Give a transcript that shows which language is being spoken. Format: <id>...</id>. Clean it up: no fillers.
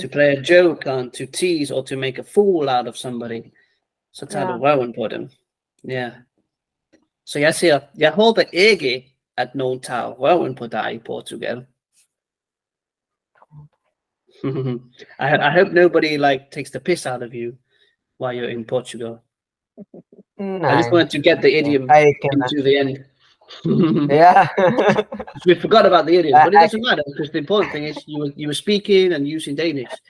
<en>To play a joke on, to tease, or to make a fool out of somebody.</en> <da>Så tager du røven på dem. Ja. Så jeg siger, jeg håber ikke, at nogen tager røven på dig i Portugal.</da> <en>I hope nobody takes the piss out of you while you're in Portugal. I just wanted to get the idiom into the end. Yeah. We forgot about the idiom, but it doesn't matter because the important thing is you were speaking and using Danish.</en>